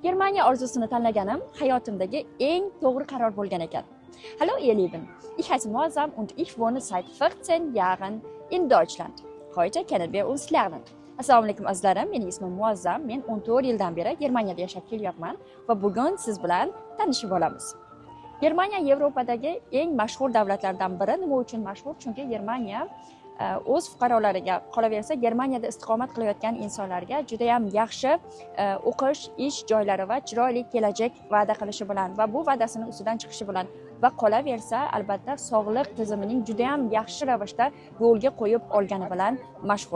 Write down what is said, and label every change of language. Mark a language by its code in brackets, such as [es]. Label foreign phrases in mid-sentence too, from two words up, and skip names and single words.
[uz] Germaniya orzusini tanlaganim hayotimdagi eng to'g'ri qaror bo'lgan ekan. [de] Hallo ihr Lieben, ich heiße Muazzam und ich wohne seit 14 Jahren in Deutschland. Heute können wir uns lernen. [uz] Assalomu alaykum azizlarim, mening ismim Muazzam. Men 14 yildan beri Germaniyada yashab kelyapman va bugun siz bilan tanishib olamiz. Germaniya Yevropadagi eng mashhur davlatlardan biri. Nima uchun mashhur? Chunki Germaniya o'z fuqarolariga, qolaversa Germaniyada istiqomat qilayotgan insonlarga juda ham yaxshi o'qish, ish joylari va chiroyli kelajak va'da qilishi bilan va bu va'dasini ustidan chiqishi bilan va qolaversa albatta sog'liq tizimining juda ham yaxshi ravishda yo'lga qo'yib olgani bilan mashhur.